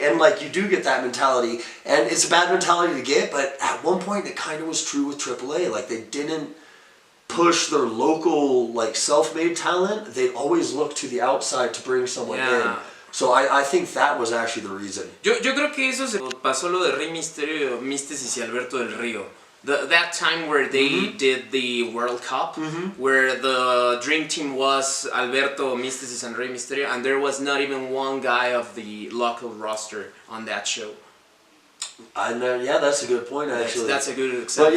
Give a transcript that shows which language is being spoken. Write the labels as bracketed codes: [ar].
[en] And like you do get that mentality, and it's a bad mentality to get, but at one point it kind of was true with AAA. Like they didn't push their local like self-made talent. They'd always look to the outside to bring someone in. So I think that was actually the reason. [es] Yo creo que eso se pasó lo de Rey Misterio, Místesis y Alberto del Río. [en] That time where they did the World Cup, where the Dream Team was Alberto, Místesis, and Rey Misterio, and there was not even one guy of the local roster on that show. Yeah, that's a good point, actually. That's a good example.